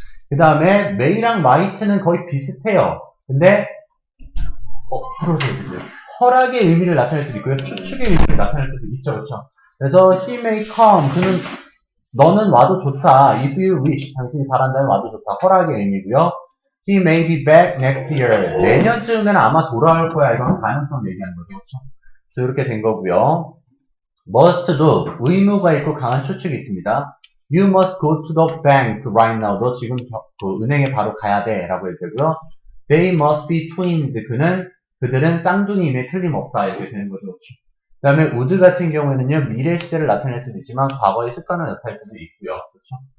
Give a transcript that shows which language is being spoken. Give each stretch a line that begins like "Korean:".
Korean: 그 다음에 메이랑 마이트는 거의 비슷해요. 근데 풀어주세요. 허락의 의미를 나타낼 수도 있고요. 추측의 의미를 나타낼 수도 있죠. 그렇죠? 그래서
English: he may come,
Korean: 그는 너는 와도 좋다.
English: if you wish,
Korean: 당신이 바란다면 와도 좋다. 허락의 의미고요.
English: he may be back next year,
Korean: 내년쯤에는 아마 돌아올 거야. 이건 가능성 얘기하는 거죠. 그렇죠? 그래서 이렇게 된 거고요. must도 의무가 있고 강한 추측이 있습니다.
English: You must go to the bank right now.
Korean: 너 지금 그 은행에 바로 가야 돼. 라고 해야 되고요.
English: They must be twins.
Korean: 그들은 쌍둥이임에 틀림없다. 이렇게 되는 거죠. 그 다음에 would 같은 경우에는요, 미래 시제를 나타낼 수도 있지만 과거의 습관을 나타낼 수도 있고요. 그렇죠?